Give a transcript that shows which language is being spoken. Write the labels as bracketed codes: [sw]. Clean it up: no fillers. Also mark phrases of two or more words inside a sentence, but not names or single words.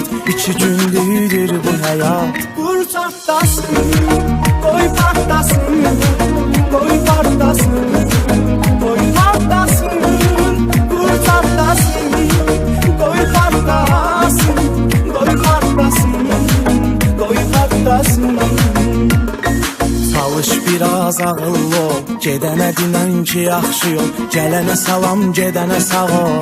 [tr] 2 gündür bu hayat. Vur çatlasın, koy patlasın, koy patlasın, koy patlasın. Vur çatlasın, koy patlasın, koy patlasın, koy patlasın. [az] Çalış biraz ağıllı ol, gedənə dinən ki yaxşı yol, gələnə salam, gedənə sağ ol.